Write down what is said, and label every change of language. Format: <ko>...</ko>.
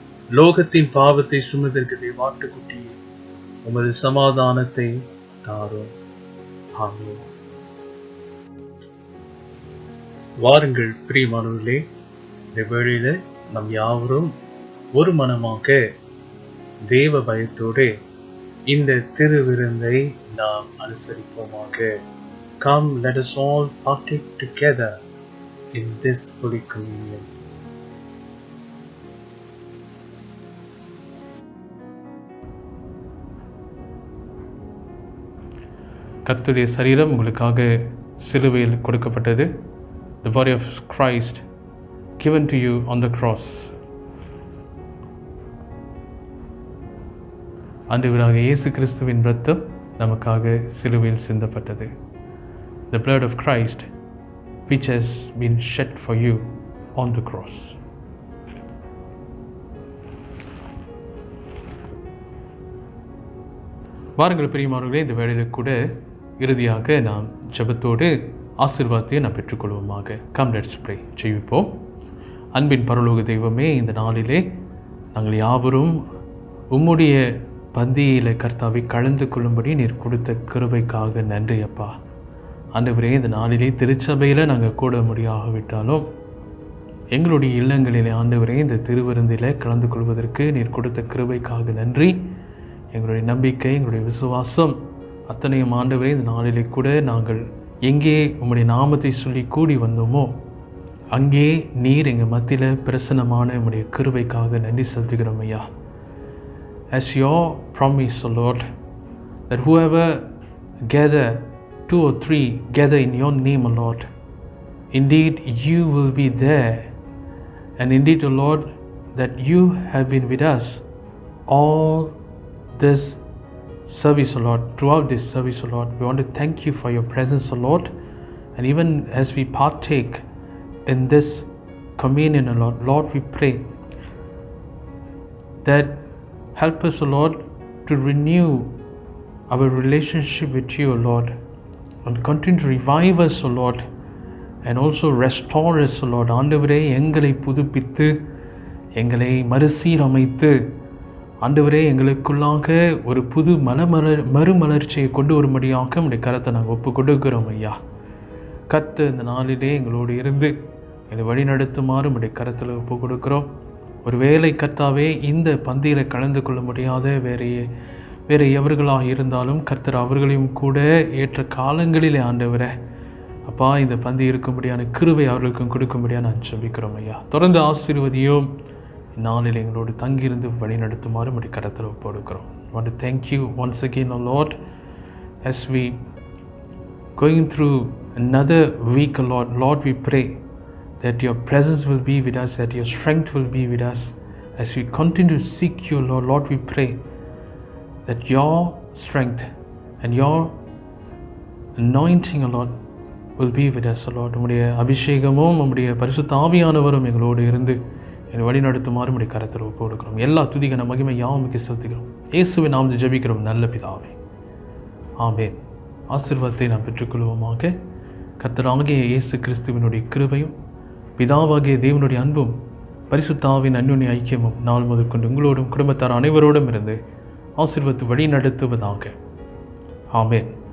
<ta>லோகத்தின் பாவத்தை சுமந்திருக்க தேவாட்டுக்குட்டியே உமது சமாதானத்தை தாரும். ஆமென். வாருங்கள் பிரியமானவர்களே, இந்த வேளையில நம் யாவரும் ஒரு மனமாக தேவ பயத்தோடு இந்த திருவிருந்தை நாம் அனுசரிப்போமாக.</ta> <en>Come, let us all partake together in this Holy Communion.</en> <ta>கர்த்தருடைய சரீரம் உங்களுக்காக சிலுவையில் கொடுக்கப்பட்டது.</ta> <en>The body of Christ given to you on the cross.</en> <ta>ஆண்டவராக இயேசு கிறிஸ்துவின் இரத்தம் நமக்காக சிலுவையில் சிந்தப்பட்டது.</ta> <en>The blood of Christ which has been shed for you on the cross.</en> <ta>வாருங்கள் பிரியமானவர்களே, இந்த வேளையில் கூட இறுதியாக நாம் ஜெபத்தோடு ஆசீர்வாதத்தை நாம் பெற்றுக்கொள்வோமாக.</ta> <en>Come let's pray.</en> <ta>ஜெபிப்போம். அன்பின் பரலோக தெய்வமே, இந்த நாளிலே நாங்கள் யாவரும் உம்முடைய பந்தியில் கர்த்தாவை கலந்து கொள்ளும்படி நீர் கொடுத்த கிருபைக்காக நன்றி அப்பா. ஆண்டவரே, இந்த நாளிலே திருச்சபையில் நாங்கள் கூட முடியாவிட்டாலும் எங்களுடைய இல்லங்களிலே ஆண்டவரே இந்த திருவிருந்தில் கலந்து கொள்வதற்கு நீர் கொடுத்த கிருபைக்காக நன்றி. எங்களுடைய நம்பிக்கை, எங்களுடைய விசுவாசம் அத்தனையும் ஆண்டவரே இந்த நாளிலே கூட நாங்கள் எங்கே உம்முடைய நாமத்தை சொல்லி கூடி வந்தோமோ அங்கே நீர் எங்கள் மத்தியில் பிரசன்னமான உம்முடைய கிருபைக்காக நன்றி செலுத்துகிறோம் ஐயா.</ta> <en>As your promise, O Lord, that whoever gather, 2 or 3 gather in your name, O Lord, indeed you will be there. And indeed, O Lord, that you have been with us all this service, O Lord, throughout this service, O Lord. We want to thank you for your presence, O Lord. And even as we partake in this communion, O Lord, Lord, we pray that help us, O Lord, to renew our relationship with you, O Lord, and continue to revive us, O Lord, and also restore us, O Lord.</en> <ta>ஆண்டவரே, எங்களை புதுப்பித்து எங்களை மறுசீரமைத்து ஆண்டவரே எங்களுக்குள்ளாக ஒரு புது மறுமலர்ச்சியை கொண்டு வரும்படியாக நம்முடைய கரத்தை நாங்கள் ஒப்பு கொடுக்கிறோம் ஐயா. கர்த்தர் இந்த நாளிலே எங்களோடு இருந்து எங்களை வழி நடத்துமாறு நம்முடைய கரத்தில் ஒப்பு கொடுக்கிறோம். ஒரு வேளை கர்த்தாவே இந்த பந்தியில் கலந்து கொள்ள முடியாத வேறு எவர்களாக இருந்தாலும் கர்த்தர் அவர்களையும் கூட ஏற்ற காலங்களிலே ஆண்டவரே அப்பா இந்த பந்தி இருக்கும்படியான கிருபை அவர்களுக்கும் கொடுக்கும்படியாக நான் ஜெபிக்கிறோம் ஐயா. தொடர்ந்து ஆசீர்வதியும் நாளில் எங்களோடு தங்கியிருந்து வழி நடத்துமாறு நம்முடைய கரத்தில் ஒப்பு கொடுக்கிறோம்.</ta> <en>I want to thank you once again, O Lord, as we going through another week, O Lord. Lord, we pray that your presence will be with us, that your strength will be with us as we continue to seek you, Lord. Lord, we pray that your strength and your anointing, O Lord, will be with us, O Lord.</en> <ta>உம்முடைய அபிஷேகமும் உம்முடைய பரிசுத்த ஆவியானவரும் எங்களோடு இருந்து எங்களை வழி நடத்துமாறு உம்முடைய கரத்தில் ஒப்பு கொடுக்கிறோம். எல்லா துதிக்கான மகிமை யாவுக்கு செலுத்துகிறோம். இயேசுவின் நாமத்தில் ஜெபிக்கிறோம் நல்ல பிதாவே, ஆமென். ஆசீர்வாதத்தை நாம் பெற்றுக்கொள்வோமாக. கர்த்தராகிய இயேசு கிறிஸ்துவினுடைய கிருபையும் பிதாவாகிய தேவனுடைய அன்பும் பரிசுத்த ஆவியின் அன்யோன்ய ஐக்கியமும் நாள் முதற்கொண்டு உங்களோடும் குடும்பத்தார் அனைவரோடும் இருந்து ஆசீர்வதித்து வழி நடத்துவதாக. ஆமென்.</ta>